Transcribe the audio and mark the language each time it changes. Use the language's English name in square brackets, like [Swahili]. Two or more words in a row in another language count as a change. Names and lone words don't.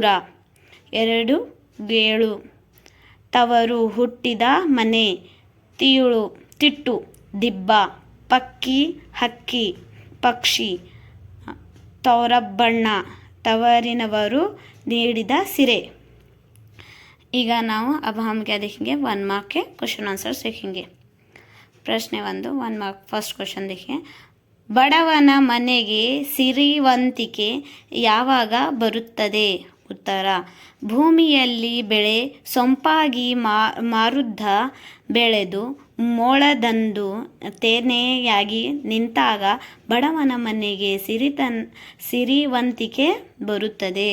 [Kannada] ಎರಡು ಗೇಳು. ತವರು ಹುಟ್ಟಿದ ಮನೆ. ತಿಟ್ಟು ದಿಬ್ಬ. ಪಕ್ಕಿ ಹಕ್ಕಿ ಪಕ್ಷಿ. ತವರಬ್ಬಣ್ಣ ತವರಿನವರು ನೀಡಿದ ಸಿರೆ. ಈಗ ನಾವು [Hindi] अब हम क्या देखेंगे, 1 मार्क के [English] question answers [Hindi] देखेंगे। प्रश्न 1 मार्क [English] first question [Hindi] देखिए। [Kannada] ಬಡವನ ಮನೆಗೆ ಸಿರಿವಂತಿಕೆ ಯಾವಾಗ ಬರುತ್ತದೆ? ಉತ್ತರ, ಭೂಮಿಯಲ್ಲಿ ಬೆಳೆ ಸೊಂಪಾಗಿ ಮಾರುದ್ದ ಬೆಳೆದು ಮೋಳದಂದು ತೆನೆಯಾಗಿ ನಿಂತಾಗ ಬಡವನ ಮನೆಗೆ ಸಿರಿವಂತಿಕೆ ಬರುತ್ತದೆ.